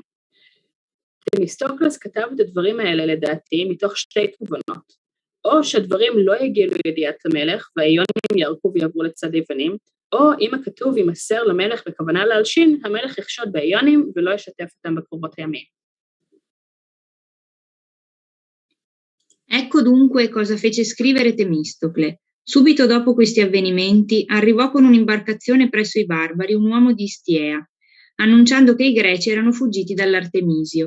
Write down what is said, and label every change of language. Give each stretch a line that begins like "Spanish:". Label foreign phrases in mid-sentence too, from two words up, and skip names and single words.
Hebrew: תמיסטוקלס כתב את הדברים האלה לדעתי מתוך שתי תובנות. או שהדברים לא יגיעו לידיעת המלך, והאיונים יערקו ויעברו לצד היוונים, או אם הכתוב יימסר למלך בכוונה להלשין, המלך יחשוד באיונים ולא ישתף אותם בקרובות הימים.
Italian: Ecco dunque cosa fece scrivere Temistocle. Subito dopo questi avvenimenti arrivò con un'imbarcazione presso i barbari un uomo di Istiea, annunciando che i greci erano fuggiti dall'Artemisio.